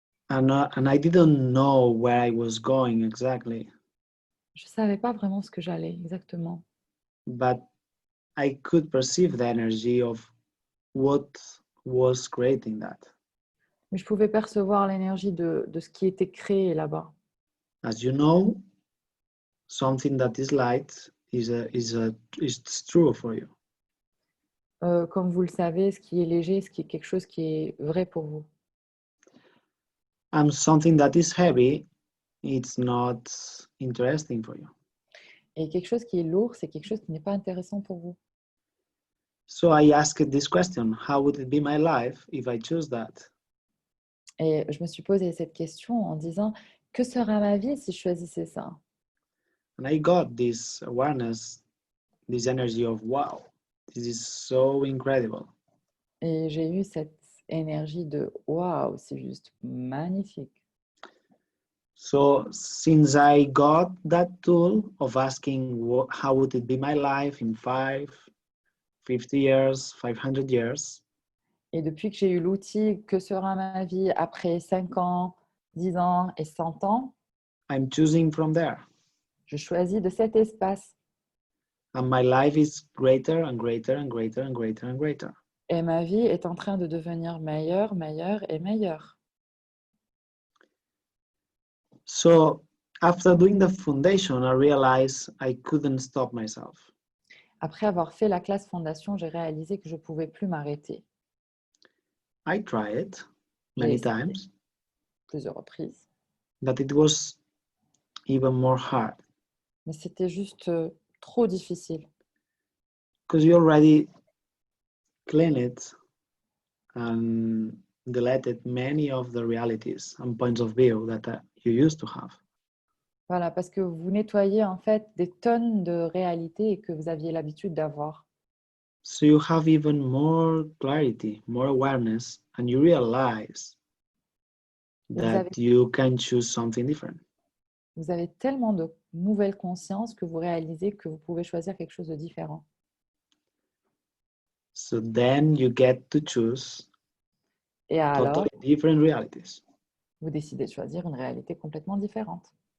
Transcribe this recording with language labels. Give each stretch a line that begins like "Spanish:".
English: And I didn't know where I was going exactly,
French: Je ne savais pas vraiment ce que j'allais exactement.
English: but I could perceive the energy of what was creating that.
French: Mais je pouvais percevoir l'énergie de ce qui était créé là-bas.
English: As you know, something that is light is true for you.
French: Comme vous le savez, ce qui est léger, ce qui est quelque chose qui est vrai pour vous.
English: And something that is heavy, it's not interesting for you.
French: Et quelque chose qui est lourd, c'est quelque chose qui n'est pas intéressant pour vous.
English: So I asked this question, how would it be my life if I choose that?
French: Et je me suis posé cette question en disant, que sera ma vie si je choisissais ça?
English: And I got this awareness, this energy of, wow, this is so incredible.
French: Et j'ai eu cette énergie de waouh, c'est juste magnifique.
English: So since I got that tool of asking how would it be my life in 50 years, 500 years,
French: Et depuis que j'ai eu l'outil, que sera ma vie après 5 ans, 10 ans et 100 ans,
English: I'm choosing from there.
French: je choisis de cet espace.
English: And my life is greater and greater and greater and greater and greater.
French: Et ma vie est en train de devenir meilleure, meilleure et meilleure.
English: So after doing the foundation, I realized I couldn't stop myself.
French: Après avoir fait la classe fondation, j'ai réalisé que je ne pouvais plus m'arrêter.
English: I tried
French: J'ai
English: many
French: essayé
English: times,
French: plusieurs reprises,
English: but it was even more hard
French: mais c'était juste trop difficile.
English: because you already cleaned it and deleted many of the realities and points of view that you used to have.
French: Voilà, parce que vous nettoyez en fait des tonnes de réalités que vous aviez l'habitude d'avoir.
English: So you have even more clarity, more awareness, and you realize
French: Et
English: that you can choose something different.
French: vous avez tellement de nouvelles consciences que vous réalisez que vous pouvez choisir quelque chose de différent.
English: So then you get to choose
French: Et alors,
English: totally different realities.
French: vous décidez de choisir une réalité complètement différente.